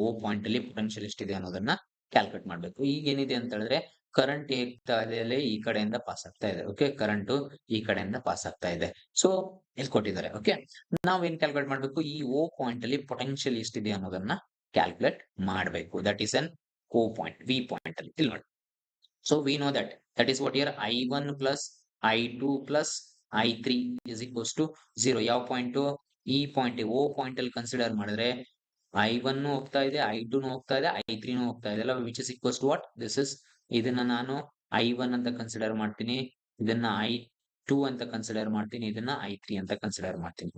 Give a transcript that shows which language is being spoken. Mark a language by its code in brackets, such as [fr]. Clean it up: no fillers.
[kn] ಓ point ಅಲ್ಲಿ potential ಎಷ್ಟಿದೆ ಅನ್ನೋದನ್ನ ಕ್ಯಾಲ್ಕುಲೇಟ್ ಮಾಡ್ಬೇಕು. ಈಗ ಏನಿದೆ ಅಂತ ಹೇಳಿದ್ರೆ ಕರೆಂಟ್ ಹೇಗ್ತಾ ಇದೆ ಈ ಕಡೆಯಿಂದ ಪಾಸ್ ಆಗ್ತಾ ಇದೆ. ಓಕೆ, ಕರೆಂಟ್ ಈ ಕಡೆಯಿಂದ ಪಾಸ್ ಆಗ್ತಾ ಇದೆ. ಸೊ ಇಲ್ಲಿ ಕೊಟ್ಟಿದ್ದಾರೆ. ಓಕೆ, ನಾವೇನ್ ಕ್ಯಾಲ್ಕುಲೇಟ್ ಮಾಡ್ಬೇಕು, ಈ ಓ ಪಾಯಿಂಟ್ ಅಲ್ಲಿ ಪೊಟೆನ್ಶಿಯಲ್ ಎಷ್ಟಿದೆ ಅನ್ನೋದನ್ನ ಕ್ಯಾಲ್ಕುಲೇಟ್ ಮಾಡ್ಬೇಕು. That is an O point, V point ಅಲ್ಲಿ ಇಲ್ಲಿ ನೋಡಿ. [en] So we know that is what here I1 plus I2 plus I3 is equals to 0. [kn] ಯಾವ ಪಾಯಿಂಟ್ ಈ ಪಾಯಿಂಟ್ ಓ ಪಾಯಿಂಟ್ ಅಲ್ಲಿ ಕನ್ಸಿಡರ್ ಮಾಡಿದ್ರೆ I1 ಹೋಗ್ತಾ ಇದೆ, I2 ಹೋಗ್ತಾ ಇದೆ, I3 ಹೋಗ್ತಾ ಇದೆ ಅಲ್ಲ, [en] Which is equals to what this is. [kn] ಇದನ್ನ ನಾನು I1 ಅಂತ ಕನ್ಸಿಡರ್ ಮಾಡ್ತೀನಿ, ಇದನ್ನ I2 ಅಂತ ಕನ್ಸಿಡರ್ ಮಾಡ್ತೀನಿ, ಇದನ್ನ I3 ಅಂತ ಕನ್ಸಿಡರ್ ಮಾಡ್ತೀನಿ.